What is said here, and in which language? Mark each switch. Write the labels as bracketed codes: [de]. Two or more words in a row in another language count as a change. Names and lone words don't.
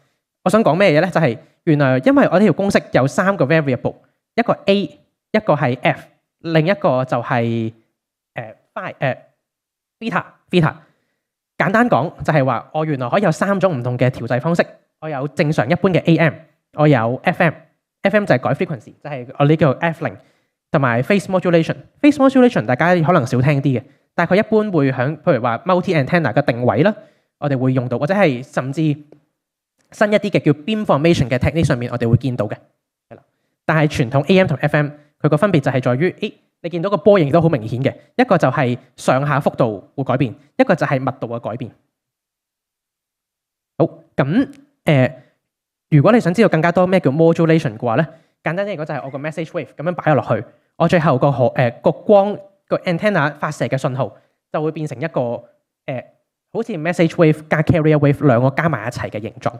[yue] 我想講咩嘢咧？就係原來因為我呢條公式有3個 variable， 一個 A， 一個係 F， 另一個就係beta。簡單講就係話，我原來可以有3種唔同嘅調製方式。我有正常一般嘅 AM， 我有 FM 就係改 frequency， 就係我呢叫 F0， 同埋 [en] phase modulation。 phase modulation [yue] 大家可能少聽啲嘅，但係佢一般會響譬如話 [en] multi antenna [yue] 嘅定位啦，我哋會用到，或者係甚至新一啲嘅叫 [en] beam formation [yue] 嘅 technique 上面，我哋會見到嘅。係啦，但係傳統 AM 同 FM 佢個分別就係在於，你見到個波形都好明顯嘅，一個就係上下幅度會改變，一個就係密度嘅改變。好，咁如果你想知道更加多咩叫 modulation 嘅話咧，簡單啲嚟講就係我個 [en] message wave [yue] 咁樣擺咗落去，我最後個光個 antenna 發射嘅信號就會變成一個好似 [en] message wave [yue] 加 [en] carrier wave [yue] 兩個加埋一齊嘅形狀。